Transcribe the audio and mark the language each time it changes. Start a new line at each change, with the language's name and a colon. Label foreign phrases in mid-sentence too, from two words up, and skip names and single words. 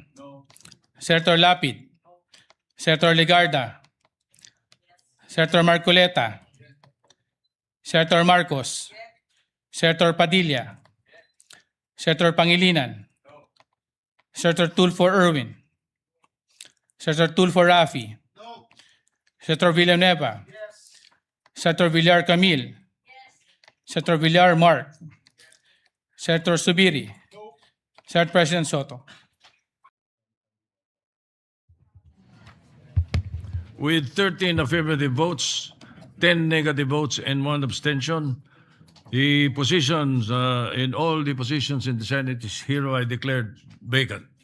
English: Senator Lapid, Senator Ligarda, Senator Marcoleta, Senator Marcos, Senator Padilla, Senator Pangilinan, Senator Tulfo Erwin, Senator Tulfo Rafi, Senator Villanueva, Senator Villar Camille, Senator Villar Mark, Senator Subiri, Senate President Soto. With 13 affirmative votes, 10 negative votes, and 1 abstention, the positions in all the positions in the Senate is hereby declared vacant.